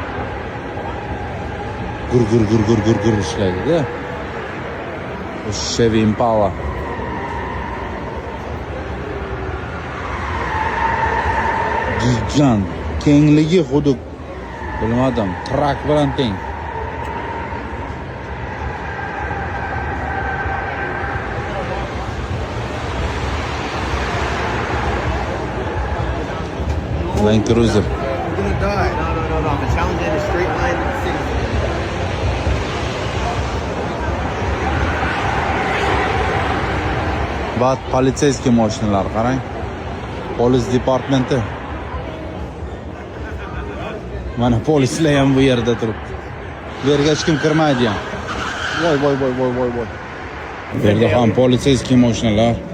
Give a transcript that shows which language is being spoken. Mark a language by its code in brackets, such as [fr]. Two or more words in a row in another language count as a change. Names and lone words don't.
[uz] Gur ishlaydi-da. Chevy Impala. Gigant. Kengligi xuddi bilmadim, trak bilan teng. Land Cruiser. [en] You're gonna die. No. I'm a challenge in a straight line to the city. [uz] Bat politsiyskiy mashinalar qarang. Polis departamenti. Mana polislar ham bu yerda turibdi. Bu yerga hech kim kirmaydi ham. Voy. Bu yerda ham politsiyskiy mashinalar.